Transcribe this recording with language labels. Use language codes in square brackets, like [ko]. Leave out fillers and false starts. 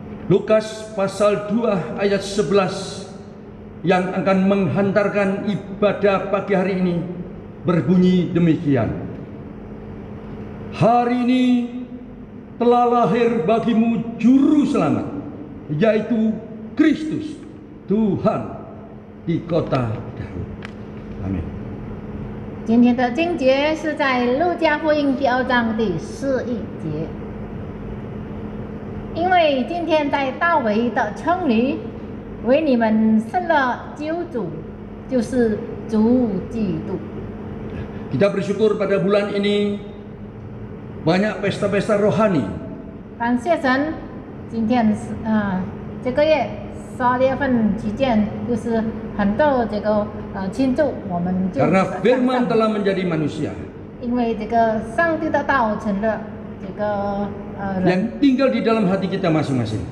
[id] Lukas pasal 2 ayat 11 yang akan menghantarkan ibadah pagi hari ini berbunyi demikian. Hari ini telah lahir bagimu juru selamat, yaitu Kristus Tuhan di kota Daud. Amin. [zh] 今天的经节是在路加福音第2章第11节。因为今天在大卫的城里为你们生了救主，就是主基督。 [id] Kita bersyukur pada bulan ini banyak pesta-pesta rohani. [zh] 感谢神，今天是这个月12月份期间，就是很多这个庆祝我们就 [id] Karena firman telah menjadi manusia [zh] 因为这个上帝的道成了这个人， [id] yang tinggal di dalam hati kita masing-masing.